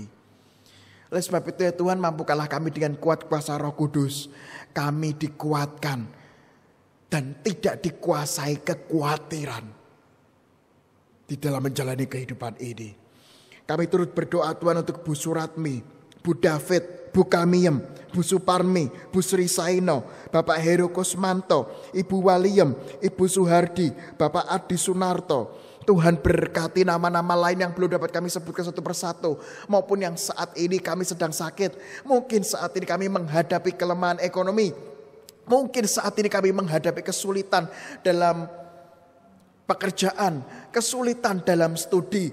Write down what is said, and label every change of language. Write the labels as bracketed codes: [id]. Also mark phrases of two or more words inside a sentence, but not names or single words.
[id] Oleh sebab itu ya Tuhan, mampukanlah kami dengan kuat kuasa Roh Kudus. Kami dikuatkan dan tidak dikuasai kekhawatiran di dalam menjalani kehidupan ini. Kami turut berdoa Tuhan untuk Bu Suratmi, Bu David, Bu Kamiem, Bu Suparmi, Bu Sri Saino, Bapak Heru Kusmanto, Ibu Waliem, Ibu Suhardi, Bapak Adi Sunarto. Tuhan berkati nama-nama lain yang belum dapat kami sebutkan satu persatu. Maupun yang saat ini kami sedang sakit. Mungkin saat ini kami menghadapi kelemahan ekonomi. Mungkin saat ini kami menghadapi kesulitan dalam pekerjaan. Kesulitan dalam studi.